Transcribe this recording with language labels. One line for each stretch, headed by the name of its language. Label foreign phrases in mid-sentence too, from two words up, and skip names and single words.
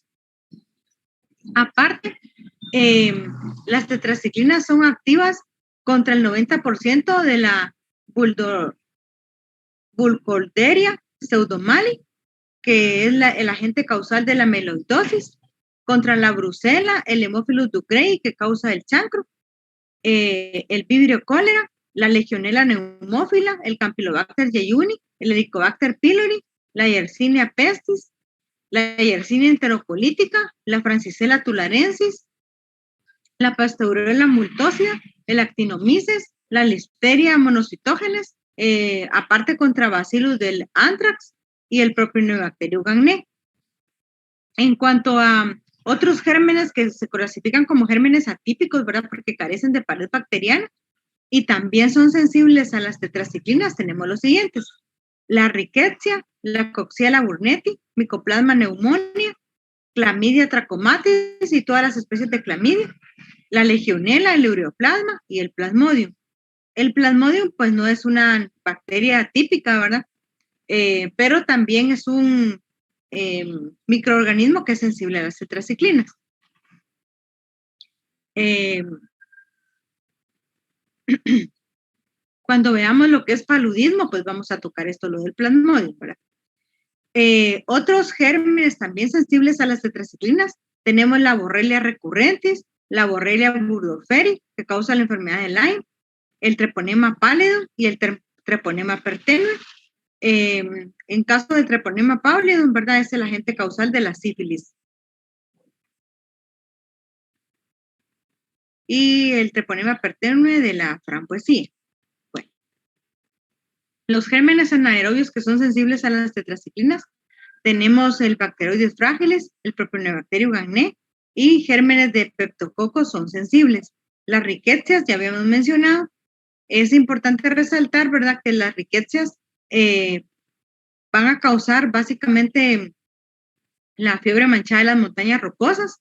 Spanish: Aparte, las tetraciclinas son activas contra el 90% de la Burkholderia pseudomallei, que es el agente causal de la amiloidosis, contra la brucela, el Haemophilus ducreyi, que causa el chancro, el vibrio cólera, la legionela neumófila, el Campylobacter jejuni, el Helicobacter pylori, la Yersinia pestis, la Yersinia enterocolítica, la Francisella tularensis, la Pasteurella multocida, el Actinomyces, la Listeria monocitógenes, aparte contra Bacillus del anthrax y el Propionibacterium gangné. En cuanto a otros gérmenes que se clasifican como gérmenes atípicos, ¿verdad? Porque carecen de pared bacteriana y también son sensibles a las tetraciclinas, tenemos los siguientes: la Rickettsia, la Coxiella burnetii, Mycoplasma pneumonia, Clamidia trachomatis y todas las especies de clamidia, la legionela, el ureoplasma y el plasmodium. El plasmodium pues no es una bacteria típica, ¿verdad? Pero también es un microorganismo que es sensible a las tetraciclinas. Cuando veamos lo que es paludismo, pues vamos a tocar esto, lo del plasmodium, ¿verdad? Otros gérmenes también sensibles a las tetraciclinas, tenemos la Borrelia recurrentis, la Borrelia burgdorferi, que causa la enfermedad de Lyme, el Treponema pallidum y el Treponema pertenue. En caso del Treponema pallidum, ¿verdad? Es el agente causal de la sífilis. Y el Treponema pertenue de la frambuesía. Bueno, los gérmenes anaerobios que son sensibles a las tetraciclinas, tenemos el Bacteroides fragilis, el Propionibacterium gangné, y gérmenes de peptococos son sensibles. Las ricketsias, ya habíamos mencionado. Es importante resaltar, ¿verdad?, que las ricketsias van a causar básicamente la fiebre manchada de las montañas rocosas.